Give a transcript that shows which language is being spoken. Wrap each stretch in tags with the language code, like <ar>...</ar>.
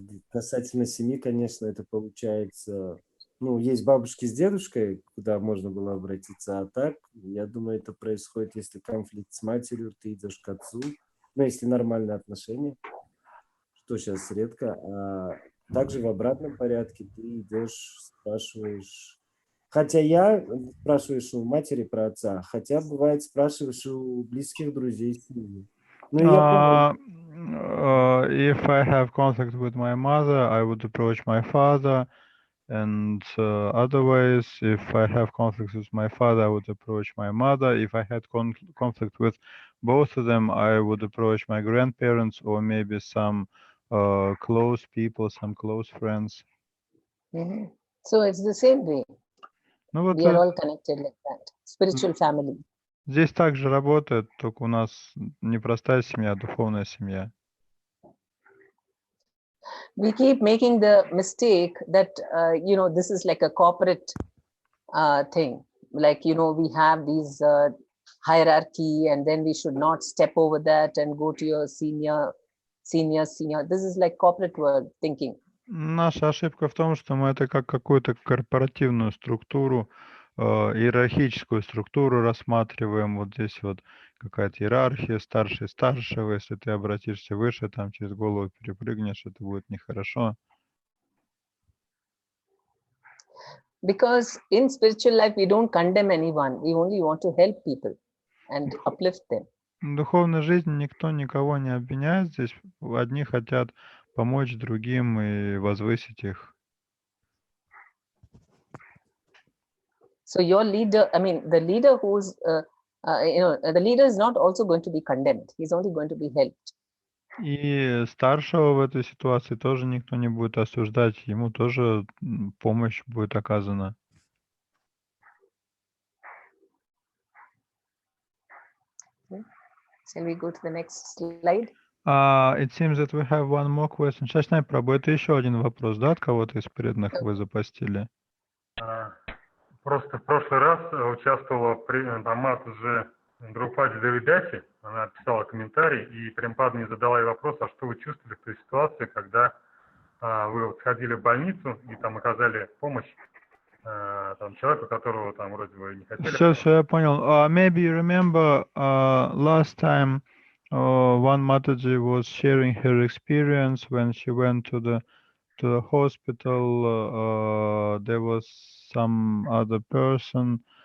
<ru>Касательно семьи, конечно, это получается ну, есть бабушки с дедушкой, куда можно было обратиться, а так, я думаю, это происходит, если конфликт с матерью, ты идешь к отцу, ну, если нормальные отношения, что сейчас редко, а также в обратном порядке ты идешь, спрашиваешь, хотя спрашиваешь у матери про отца, хотя бывает спрашиваешь у близких друзей семьи. Ну, я понял.</ru> <en>If I have conflict with my mother, I would approach my father. And otherwise, if I have conflicts with my father, I would approach my mother. If I had conflict with both of them, I would approach my grandparents or maybe some close people, some close friends. So it's the same way.</en> <ru>Ну вот</ru> <en>We are all connected like that. Spiritual family.</en> <ru>здесь также работает, только у нас не простая семья, а духовная семья.</ru> <en>We keep making the mistake that, this is like a corporate thing. Like, we have these hierarchy, and then we should not step over that and go to your senior. This is like corporate world thinking.</en> <ru>Наша ошибка в том, что мы это как какую-то корпоративную структуру, иерархическую структуру рассматриваем. Вот здесь вот какая-то иерархия, старший старшего. Если ты обратишься выше, там через голову перепрыгнешь, это будет нехорошо.</ru> <en>Because in spiritual life, we don't condemn anyone. We only want to help people and uplift them.</en> <ru>В духовной жизни никто никого не обвиняет. Здесь одни хотят помочь другим и возвысить их.</ru> <en>So your leader, the leader who's, the leader is not also going to be condemned. He's only going to be helped.</en> <ru>И старшего в этой ситуации тоже никто не будет осуждать. Ему тоже помощь будет оказана.</ru> <en>Shall we go to the next slide? It seems that we have one more question.</en> <ru>Шашнай Прабhu, это еще один вопрос, да, от кого-то из преданных вы запостили? Просто в прошлый раз участвовала Амат уже Друпади Давидати, она писала комментарий, и Према Падмини задала ей вопрос, а что вы чувствовали в той ситуации, когда вы вот сходили в больницу и там оказали помощь там, человеку, которого там вроде бы не хотели. Все, я понял.</ru> <en>Maybe you remember last time one Mataji was sharing her experience when she went to the hospital. There was some other person.</en>